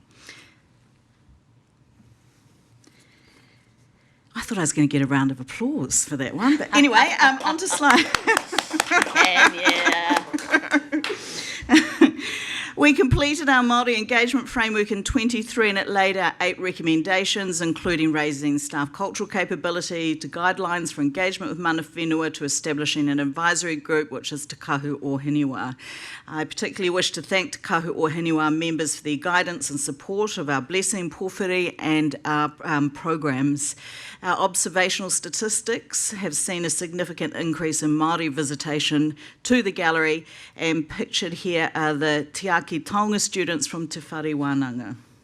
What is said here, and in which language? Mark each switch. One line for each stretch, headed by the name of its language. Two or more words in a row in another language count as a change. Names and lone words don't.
English: I thought I was going to get a round of applause for that one, but anyway, on to slide. We completed our Māori engagement framework in 23 and it laid out 8 recommendations, including raising staff cultural capability, to guidelines for engagement with
Māori: mana whenua,
English: to establishing an advisory group, which is Te Kahu o Hiniwa. I particularly wish to thank Te Kahu o Hiniwa members for their guidance and support of our Blessing Pōwhiri and our programs. Our observational statistics have seen a significant increase in Māori visitation to the gallery, and pictured here are the Te Aki Taonga students from Te Whare Wānanga.